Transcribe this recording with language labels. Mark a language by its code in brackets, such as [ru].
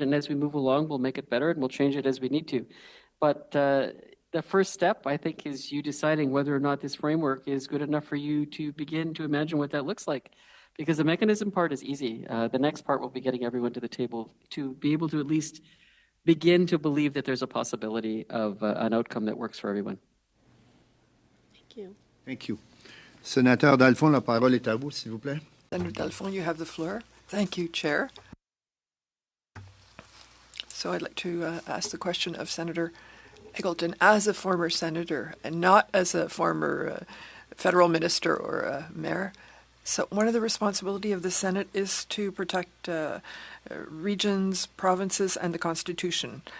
[en] And as we move along, we'll make it better and we'll change it as we need to. But the first step, I think, is you deciding whether or not this framework is good enough for you to begin to imagine what that looks like. Because the mechanism part is easy. The next part will be getting everyone to the table to be able to at least begin to believe that there's a possibility of an outcome that works for everyone. Thank you. Thank you. [fr] Sénateur Dalphon, la parole est à vous, s'il vous plaît. [en] Senator Dalphon, you have the floor. Thank you, Chair. So I'd like to ask the question of Senator Eggleton as a former senator and not as a former federal minister or a mayor. So one of the responsibility of the Senate is to protect regions, provinces, and the Constitution.